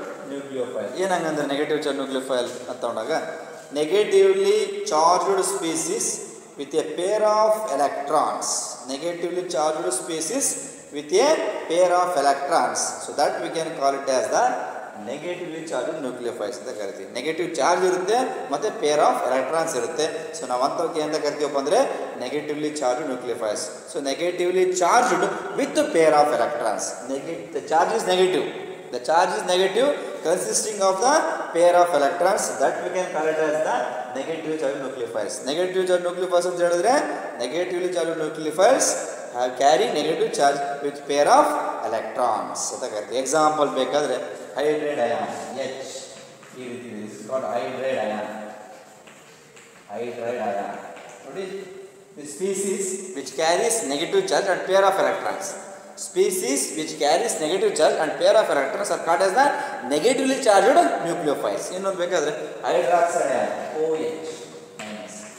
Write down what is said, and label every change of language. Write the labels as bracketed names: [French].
[Kannada] Nucleophile ಏನಂಗಂದ್ರೆ negative charge nucleophile ಅಂತ ತಗೊಂಡಾಗ [English] negatively charged species with a pair of electrons, negatively charged species with a pair of electrons, so that we can call it as the negatively charged nucleophiles [Kannada] ಅಂತ ಕರಿತೀವಿ. Negative charge ಇರುತ್ತೆ ಮತ್ತು pair of electrons ಇರುತ್ತೆ. So ನಾವು ಅಂಥವಕ್ಕೆ ಅಂತ ಕರಿತೀವಪ್ಪ ಅಂದರೆ [English] negatively charged nucleophiles. So negatively charged with a pair of electrons. The charge is negative. The charge is negative consisting of the pair of electrons, that we can call it as the negatively charged nucleophiles. Negatively charged nucleophiles [Kannada] ಅಂತ ಹೇಳಿದ್ರೆ [English] negatively charged nucleophiles have carry negative charge with pair of electrons [Kannada] ಅಂತ ಕರೀತೀವಿ. Example ಬೇಕಾದ್ರೆ hydride ion H, ಈ ರೀತಿ ಇದೆ. [English] This is called hydride ion. Hydride ion. ನೋಡಿ, the species which carries negative charge and pair of electrons. Species which carries negative charge and pair of electrons are called as the negatively charged nucleophiles. [Kannada] ಇನ್ನೊಂದು ಬೇಕಾದ್ರೆ hydroxide ion OH minus.